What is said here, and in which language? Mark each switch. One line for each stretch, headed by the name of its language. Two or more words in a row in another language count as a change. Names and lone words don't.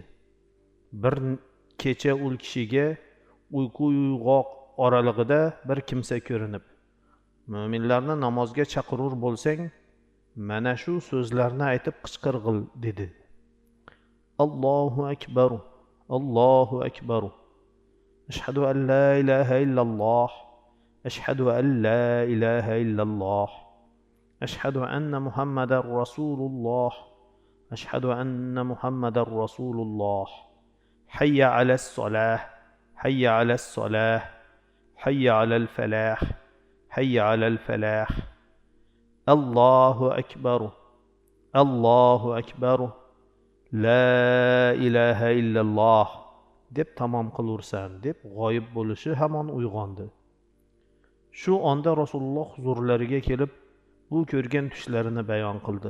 Uzbek: Bir kecha u kishiga uyqu uyg'oq oralig'ida bir kimsa ko'rinib, "Mu'minlarni namozga chaqirur bo'lsang, mana shu so'zlarni aytib qichqirg'il" dedi.
Arabic: الله أكبر الله أكبر. أشهد أن لا إله إلا الله أشهد أن لا إله إلا الله. أشهد أن محمدا رسول الله أشهد أن محمدا رسول الله. حي على الصلاة حي على الصلاة حي على الفلاح حي على الفلاح. الله أكبر الله أكبر. لا إله إلا الله
Uzbek: deb tamom qilursan deb g'oyib bo'lishi hamon uyg'ondi. Shu onda Rasululloh huzurlariga kelib bu ko'rgan tushlarini bayon qildi.